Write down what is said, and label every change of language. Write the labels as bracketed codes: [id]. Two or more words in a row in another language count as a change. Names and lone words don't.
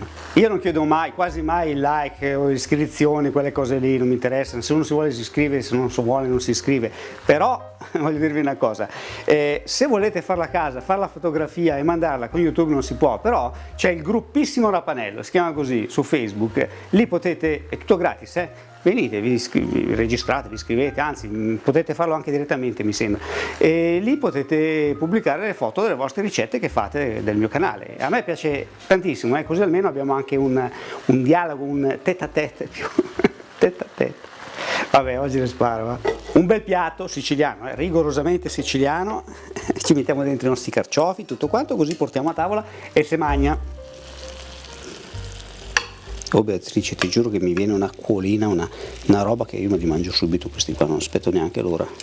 [it] Io non chiedo mai, quasi mai il like o iscrizioni, quelle cose lì, non mi interessano, se uno si vuole si iscrive, se non si vuole non si iscrive, però voglio dirvi una cosa, se volete farla a casa, fare la fotografia e mandarla con YouTube non si può, però c'è il gruppissimo Rapanello, si chiama così, su Facebook, lì potete, è tutto gratis, venite, vi registrate, vi iscrivete, anzi potete farlo anche direttamente mi sembra, e lì potete pubblicare le foto delle vostre ricette che fate del mio canale. A me piace tantissimo, così almeno abbiamo anche un dialogo, un [fr] tête à tête [it] più [fr] tête à tête. [it] Vabbè, oggi le sparo, va. Un bel piatto siciliano, rigorosamente siciliano, ci mettiamo dentro i nostri carciofi, tutto quanto, così portiamo a tavola e si mangia. Oh Beatrice, ti giuro che mi viene un'acquolina, una roba che io me li mangio subito questi qua, non aspetto neanche l'ora.